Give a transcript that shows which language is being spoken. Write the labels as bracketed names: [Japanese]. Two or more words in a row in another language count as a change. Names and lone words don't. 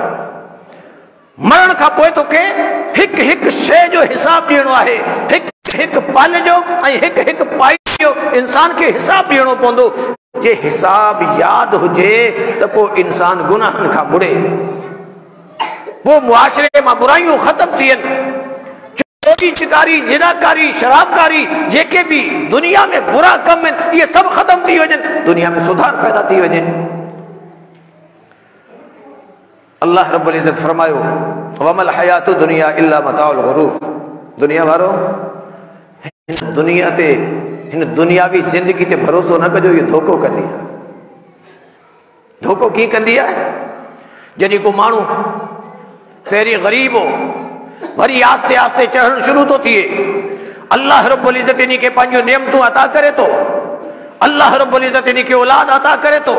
[Sindhi] मरण खां पोइ तोखे हिकु हिकु शइ जो हिसाब ॾियणो आहे, हिकु हिकु पल जो ऐं हिकु हिकु पाई जो इंसान खे हिसाब ॾियणो पवंदो। जे हिसाब यादि हुजे त पोइ इंसान गुनाहनि खां मुड़े, पोइ मुआशरे मां बुराइयूं ख़तम थी वञनि। चोरी चिकारी, जिनाकारी, शराबकारी, जेके भी दुनिया में बुरा कम आहिनि, इहे सभु ख़तम थी वञनि, दुनिया में सुधार पैदा थी वञे। अल्लाह रब्बुल इज़्ज़त फरमायो [Arabic] وما الحياة الدنيا إلا متاع الغرور. [Sindhi] दुनिया वारो हिन दुनिया ते, हिन दुनियावी जिंदगी ते भरोसो न कजो, ये धोखो कंदी आहे। धोखो कीअं कंदी आहे? जॾहिं को माण्हू पहिरीं ग़रीब हो, वरी आस्ते आस्ते चढ़णु शुरू थो थिए, अल्लाह रब्बुल इज़्ज़त इन खे पंहिंजूं नेमतूं अता करे थो, अल्लाह रब्बुल इज़्ज़त इन खे औलाद अता करे थो।